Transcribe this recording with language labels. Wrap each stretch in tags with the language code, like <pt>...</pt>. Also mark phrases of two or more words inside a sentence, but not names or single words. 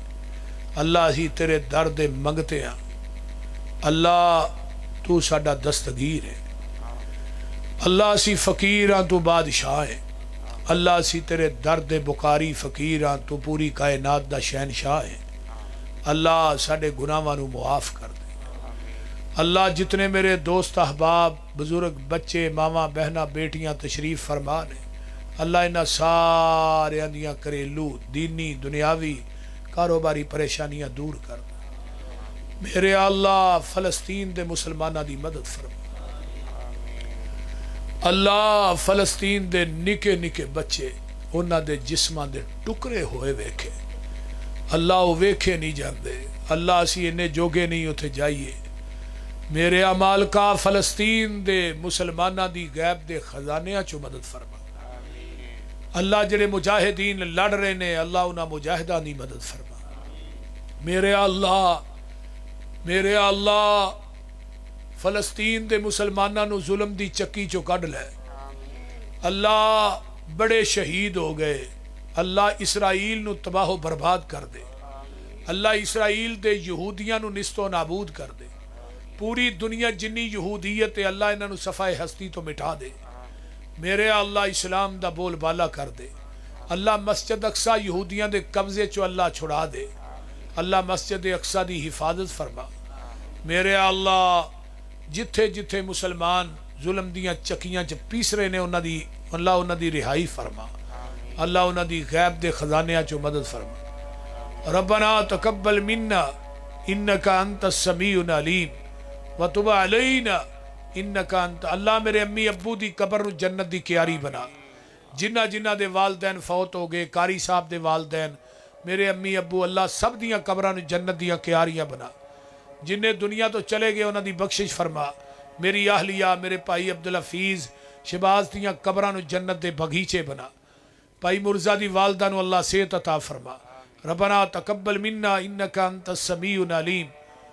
<pa>اللہ اسی تیرے درد منگتے ہیں اللہ تو ساڈا دستگیر ہے. اللہ اسی فقیراں تو بادشاہ ہے. اللہ اسی تیرے درد بکاری فقیراں تو پوری کائنات دا شہنشاہ ہے. اللہ ساڈے گناہاں نو معاف کر دے. اللہ جتنے میرے دوست احباب بزرگ بچے ماواں بہناں بیٹیاں تشریف فرما نے اللہ انہاں سارے دیاں گھریلو دینی دنیاوی کاروباری پریشانیاں دور کر دے. میرے اللہ فلسطین دے مسلمانہ دی مدد فرما. اللہ فلسطین دے نکے نکے بچے انہاں دے جسماں دے ٹکرے ہوئے ویکھے اللہ وہ ویکھے نہیں جاندے. اللہ اسی انہیں جوگے نہیں اتھے جائیے. میرے عمال کا فلسطین دے مسلمانہ دی غیب دے خزانیاں چو مدد فرما. اللہ جڑے مجاہدین لڑ رہے نے اللہ انہاں مجاہدہ دی مدد فرما. میرے اللہ فلسطین دے مسلمانہ نو ظلم دی چکی چو کڈ لے. اللہ بڑے شہید ہو گئے. اللہ اسرائیل نو تباہ و برباد کر دے. اللہ اسرائیل دے یہودیاں نو نست و نابود کر دے. پوری دنیا جنی یہودیت ہے اللہ انہاں نو صفحہ ہستی تو مٹا دے. میرے اللہ اسلام دا بول بالا کر دے. اللہ مسجد اقصی یہودیاں دے قبضے چو اللہ چھڑا دے. اللہ مسجد اقصی دی حفاظت فرما. میرے اللہ جتھے جتھے مسلمان ظلم دیاں چکیاں چ پیس رہے نے اللہ انہاں دی رہائی فرما. اللہ انہاں دی غیب دے خزانیاں چو مدد فرما.</pa> <ar>ربنا تقبل منا انک انت السمیع العلیم وتب علینا انک انت.</ar> <pa>اللہ میرے امی ابو دی قبر نو جنت دی کیاری بنا. جنہ جنہ دے والدین فوت ہو گئے قاری صاحب دے والدین میرے امی ابو اللہ سب دیاں قبراں نو جنت دیاں کیاریاں بنا. جنہیں دنیا تو چلے گئے انہاں دی بخشش فرما. میری اہلیہ میرے بھائی عبدالحفیظ شہباز دیاں قبراں نو جنت دے بغیچے بنا. بھائی مرزا دی والدہ نو اللہ صحت عطا فرما.</pa> <ar>ربنا تقبل منا انک انت السمیع العلیم</ar>